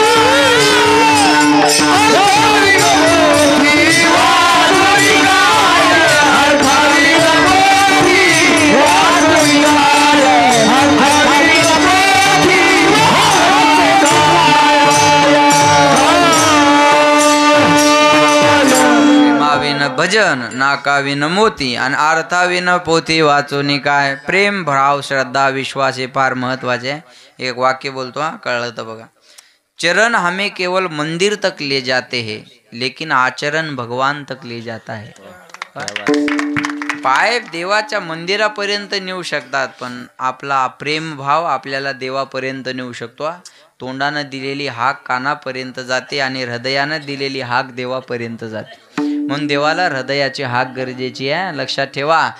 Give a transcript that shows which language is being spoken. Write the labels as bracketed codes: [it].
[mr] अर्थाविन पोथी वाचून प्रेमाविन भजन नाकाविन मोती आणि अर्थाविन पोथी वाचून काय. प्रेम भाव श्रद्धा विश्वास हे फार महत्वाचे आहे. एक वाक्य बोलतो हा कळलं तर बघा. [hi] चरण हमें केवल मंदिर तक ले जाते हैं लेकिन आचरण भगवान तक ले जाता है. [mr] पाय देवाच्या मंदिरापर्यंत नेऊ शकतात पण आपला प्रेम भाव आपल्याला देवापर्यंत नेऊ शकतो. तोंडानं दिलेली हाक कानापर्यंत जाते आणि हृदयानं दिलेली हाक देवापर्यंत जाते. म्हणून देवाला हृदयाची हाक गरजेची आहे. लक्षात ठेवा.